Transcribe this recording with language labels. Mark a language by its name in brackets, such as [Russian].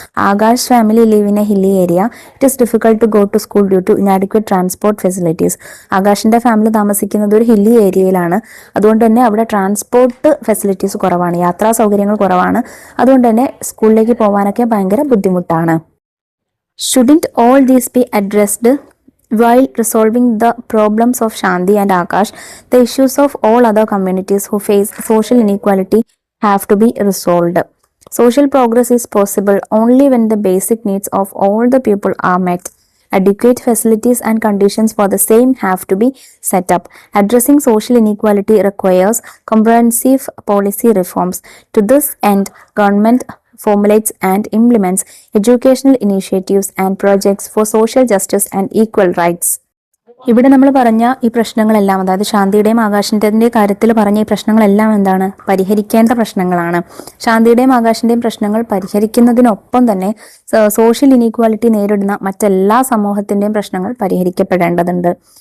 [English] Akash family live in a hilly area. It is difficult to go to school due to inadequate transport facilities. [Malayalam] ആകാശിന്റെ family താമസിക്കുന്നത് ഒരു hilly ഏരിയയിലാണ്, അതുകൊണ്ട് തന്നെ അവിടെ transport facilities കുറവാണ്, യാത്രാ സൗകര്യങ്ങൾ കുറവാണ്. അതുകൊണ്ട് തന്നെ സ്കൂളിലേക്ക് പോകാനൊക്കെ ഭയങ്കര ബുദ്ധിമുട്ടാണ്. [English] Shouldn't all these be addressed while resolving the problems of Shanti and Akash? The issues of all other communities who face social inequality have to be resolved. Social progress is possible only when the basic needs of all the people are met. Adequate facilities and conditions for the same have to be set up. Addressing social inequality requires comprehensive policy reforms. To this end, government formulates and implements educational initiatives and projects for social justice and equal rights. [Malayalam] ഇവിടെ നമ്മൾ പറഞ്ഞ ഈ പ്രശ്നങ്ങളെല്ലാം, അതായത് ശാന്തിയുടെയും ആകാശിന്റെയും കാര്യത്തിൽ പറഞ്ഞ ഈ പ്രശ്നങ്ങളെല്ലാം എന്താണ്? പരിഹരിക്കേണ്ട പ്രശ്നങ്ങളാണ്. ശാന്തിയുടെയും ആകാശിന്റെയും പ്രശ്നങ്ങൾ പരിഹരിക്കുന്നതിനൊപ്പം തന്നെ സോഷ്യൽ ഇനീക്വാലിറ്റി നേരിടുന്ന മറ്റെല്ലാ സമൂഹത്തിന്റെയും പ്രശ്നങ്ങൾ പരിഹരിക്കപ്പെടേണ്ടതുണ്ട്.